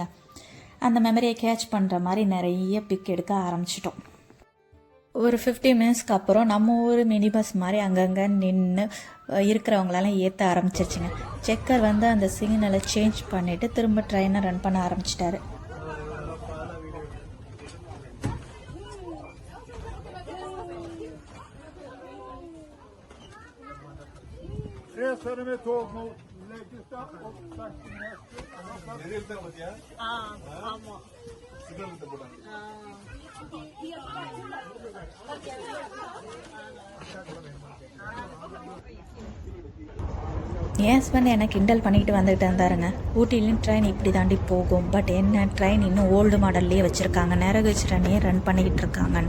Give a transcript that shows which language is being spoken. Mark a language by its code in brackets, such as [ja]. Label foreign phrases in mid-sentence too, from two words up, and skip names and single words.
[ta] அந்த [en] memory catch [ta] பண்ணுற மாதிரி நிறைய பிக் எடுக்க ஆரம்பிச்சிட்டோம். ஒரு 50 மினிட்ஸ்க்கு அப்புறம் நம்ம ஒரு [en] mini bus [ta] மாதிரி அங்கங்கே நின்று இருக்கிறவங்களெல்லாம் ஏற்ற ஆரம்பிச்சிருச்சுங்க. செக்கர் வந்து அந்த [en] signal change [ta] பண்ணிவிட்டு திரும்ப [en] train run [ta] பண்ண ஆரம்பிச்சிட்டாரு. [sv] Reser med tåg mot Läggesta och Saxnäs. Är det inte det? Ja, [ta] ஆமா. சிக்னல் போடுறாங்க. என் ஹஸ்பண்ட் என்னை கிண்டல் பண்ணிக்கிட்டு வந்துகிட்டு இருந்தாருங்க. ஊட்டிலையும் ட்ரெயின் இப்படி தாண்டி போகும், பட் என்ன ட்ரெயின் இன்னும் [en] old model [ta] வச்சுருக்காங்க, நிறைய [en] train run [ta] பண்ணிக்கிட்டு இருக்காங்கன்னு.